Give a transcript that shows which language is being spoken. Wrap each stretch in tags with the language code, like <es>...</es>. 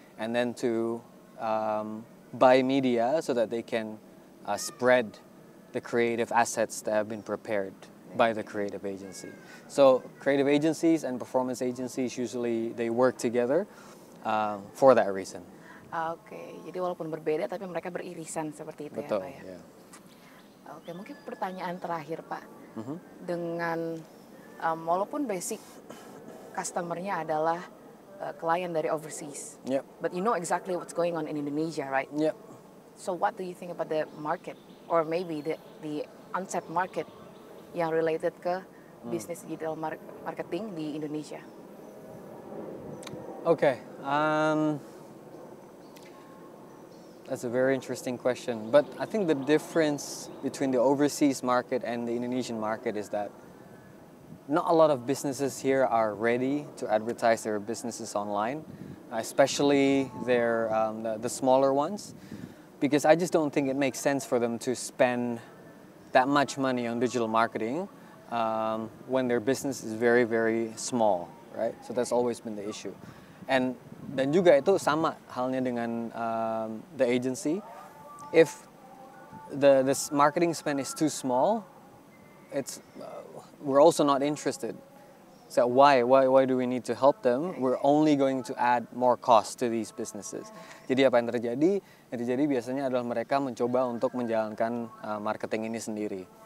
<en>And then to buy media so that they can spread the creative assets that have been prepared by the creative agency. So creative agencies and performance agencies usually they work together for that reason.</en> <id>Oke, jadi walaupun berbeda tapi mereka beririsan seperti itu. Betul, ya Pak ya.</id> <en>Yeah.</en> <id>Oke, mungkin pertanyaan terakhir Pak, dengan walaupun basic customer-nya adalah klien dari overseas.</id> <en>Yep. But you know exactly what's going on in Indonesia, right? Yep. So what do you think about the market, or maybe the untapped market</en> <id>yang related ke bisnis digital marketing di Indonesia?</id> <en>Okay. That's a very interesting question. But I think the difference between the overseas market and the Indonesian market is that not a lot of businesses here are ready to advertise their businesses online, especially the smaller ones, because I just don't think it makes sense for them to spend that much money on digital marketing when their business is very, very small, right? So that's always been the issue.</en> <id>Dan juga itu sama halnya dengan</id> <en>the agency. If the marketing spend is too small, we're also not interested. So why do we need to help them? We're only going to add more cost to these businesses.</en> <id>Jadi apa yang terjadi? Yang terjadi biasanya adalah mereka mencoba untuk menjalankan marketing ini sendiri.</id>